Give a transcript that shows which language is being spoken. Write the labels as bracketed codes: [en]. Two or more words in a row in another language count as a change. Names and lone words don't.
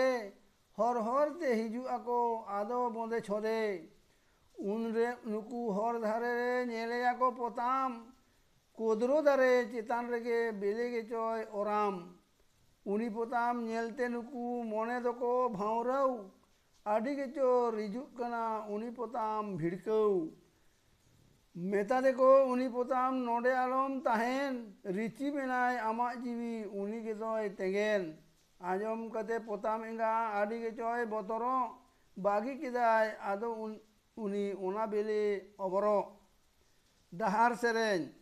[sat] हर हर ते हिजू आको आदो बोंदे छोदे उनरे नुकू हर धारे रे नेले आको पोताम कोदरो दारे चितान रेगे बेले गे चोय ओराम उनी पोताम नेलते नुकू मोने दको भावराव आड़ी के चो रिजुक कना उनी पोताम भिड़कव मेता देखो उनी पोताम नोडे आलम ताहेन रिची बेनाय आमा जीवी उनी के चोय तेगेन आजम कते पोताम एंगा आड़ी के चोय बोतरो बागी किदाय आदो उनी ओना बेले अबरो डहार सेरेंज